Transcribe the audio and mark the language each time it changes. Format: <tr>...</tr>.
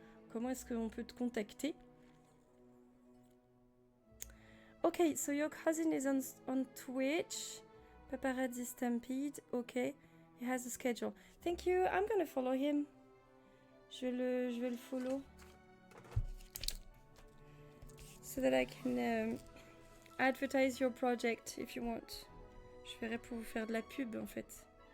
<fr>Comment est-ce qu'on peut te contacter?</fr> <en>Okay, so your cousin is on Twitch. Paparazzi Stampede. Okay, he has a schedule. Thank you. I'm gonna follow him.</en> <fr>Je vais le follow.</fr> <en>So that I can advertise your project if you want.</en> <fr>Je ferai pour vous faire de la pub en fait.</fr>